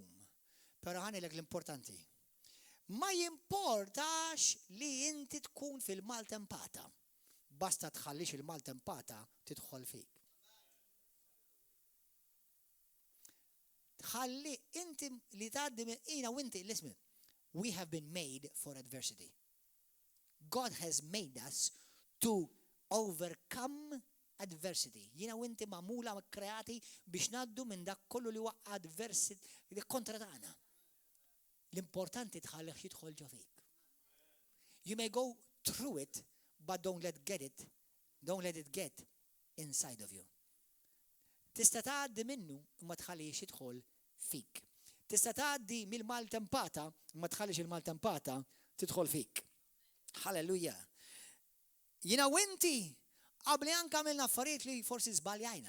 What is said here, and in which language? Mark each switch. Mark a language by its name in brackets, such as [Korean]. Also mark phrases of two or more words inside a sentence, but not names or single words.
[Maltese] Però ħanilek l-importanti. Ma jimportax li inti tkun fil-maltempata. Basta tħallix il-maltempata tidħol fik. Ħalli inti li tgħaddi jiena u inti listen. [English] We have been made for adversity. God has made us to overcome adversity. [Maltese] Jiena u inti magħmula kreati biex ngħaddu minn dak kollu li huwa adversity kontra tagħna. L-importanti tħallih jidħol ġo fik. [English] You may go through it, but don't let it get inside of you. [Maltese] Tista' tgħaddi minnu ma tħallix jidħol fik. Tista' tgħaddi mill-maltempata ma tħallix il-maltempata tidħol fik. Halleluja. Jiena u inti qabli anke għamilna affarijiet li forsi żbaljajna.